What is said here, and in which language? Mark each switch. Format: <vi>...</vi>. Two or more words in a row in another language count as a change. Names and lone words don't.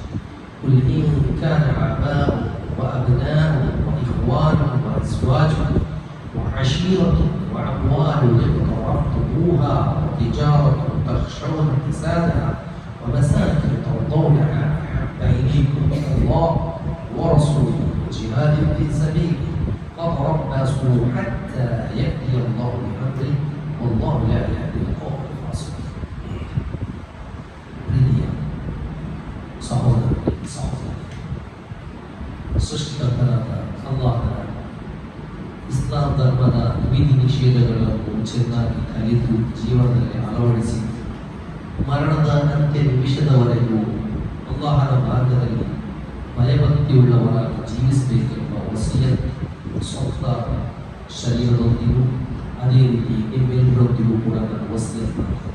<ar>قل إن كان آباؤكم وأبناؤكم وإخوانكم وأزواجكم وعشيرتكم وأموال اقترفتموها وتجارة تخشون كسادها ومساكن ترضونها أحب إليكم من الله ورسوله وجهاد في سبيله فتربصوا حتى يأتي الله بأمره والله لا يهدي القوم الفاسقين.</ar> <kn>ಸೃಷ್ಟಿಕರ್ತನಾದ ಅಲ್ಲಾಹನ ಇಸ್ಲಾಂ ಧರ್ಮದ ವಿಧಿ ನಿಷೇಧಗಳನ್ನು ಚೆನ್ನಾಗಿ ಕಲಿತು ಜೀವನದಲ್ಲಿ ಅಳವಡಿಸಿ ಮರಣದ ಅಂತ್ಯ ನಿಮಿಷದವರೆಗೂ ಅಲ್ಲಾಹನ ಮಾರ್ಗದಲ್ಲಿ ಭಯಭಕ್ತಿಯುಳ್ಳವರಾಗಿ ಜೀವಿಸಬೇಕೆಂಬ ವಸಿಯತ್ ಸ್ವತಃ ಶರೀರದೊಂದಿಗೂ ಅದೇ ರೀತಿ ನಿಮ್ಮೆಲ್ಲರೊಂದಿಗೂ ಕೂಡ ನಾನು ವಸಿಯತ್ ಮಾಡ್ತೇನೆ.</kn>